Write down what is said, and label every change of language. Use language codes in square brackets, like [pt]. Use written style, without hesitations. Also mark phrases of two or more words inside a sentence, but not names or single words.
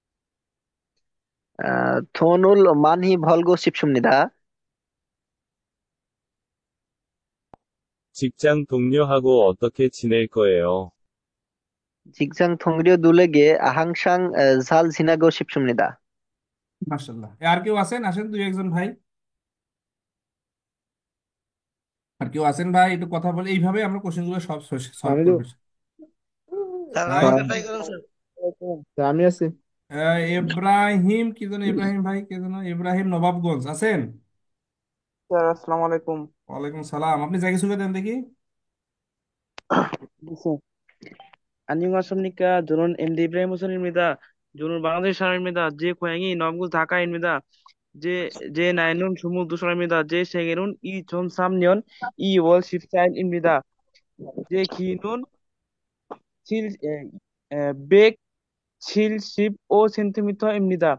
[ko] 돈을 많이 벌고 싶습니다. 직장 동료하고 어떻게 지낼 거예요? 직장 동료들에게 항상 잘 지내고 싶습니다. [bn] মাশাআল্লাহ। আর কেউ আছেন? আসেন দুই একজন ভাই। আর কেউ আছেন ভাই? একটু কথা বলে এইভাবে আমরা কোশ্চেন গুলো সব সলভ আমি তো করবো। স্যার ভাই, আমাকে ট্রাই করুন স্যার। আমি আছি। ইব্রাহিম কি যেন, ইব্রাহিম ভাই কে যেন, ইব্রাহিম নবাবগঞ্জ আছেন? স্যার [ar] السلام عليكم. وعليكم سلام. [bn] আপনি জায়গা সুখে দেন দেখি। [ko] স্যার 안녕하십니까. 저는 MD 이브라힘 호선입니다. 저는 방글라데시 사람입니다. 제 고향이 남구 다카입니다. 제 나이는 22살입니다. 제 생일은 2003년 2월 14일입니다. 제 키는 175cm입니다.